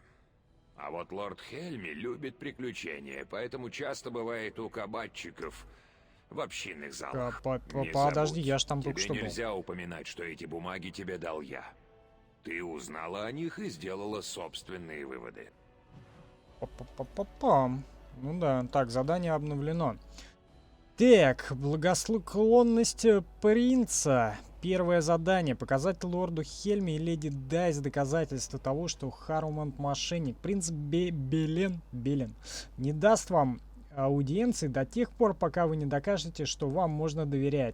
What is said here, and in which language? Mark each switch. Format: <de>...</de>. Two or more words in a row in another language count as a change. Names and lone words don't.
<ru>А вот лорд Хельми любит приключения, поэтому часто бывает у кабачиков в общинных залах. Не Подожди, забудь, я ж там только тебе что был. нельзя упоминать, что эти бумаги тебе дал я. Ты узнала о них и сделала собственные выводы. Па-па-па-па-пам. Ну да, так, задание обновлено. Так, благосклонность принца. Первое задание. Показать лорду Хельми и леди Дайс доказательства того, что Харроумонт мошенник. Принц Белен не даст вам аудиенции до тех пор, пока вы не докажете, что вам можно доверять.</ru>